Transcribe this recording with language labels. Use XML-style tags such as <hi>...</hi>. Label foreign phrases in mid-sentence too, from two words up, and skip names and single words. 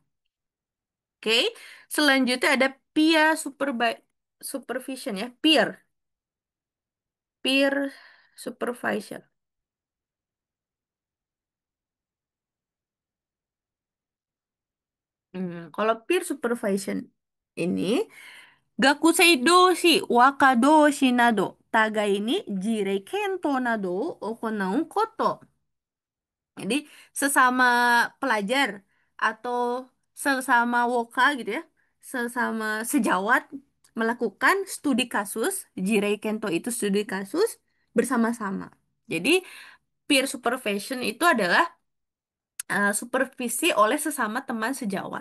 <id>Oke, selanjutnya ada supervision ya,</id> <en>peer supervisor.</en> <ja>Kalau</ja> <en>peer supervision</en> <ja>ini 学生同士、わか同士など, 互いに事例検討などを行うこと.</ja> <id>Jadi sesama pelajar atau sesama woka gitu ya, sesama sejawat melakukan studi kasus,</id> <ja>事例検討</ja> <id>itu studi kasus bersama-sama. Jadi</id> <en>peer supervision</en> <id>itu adalah supervisi oleh sesama teman sejawat.</id>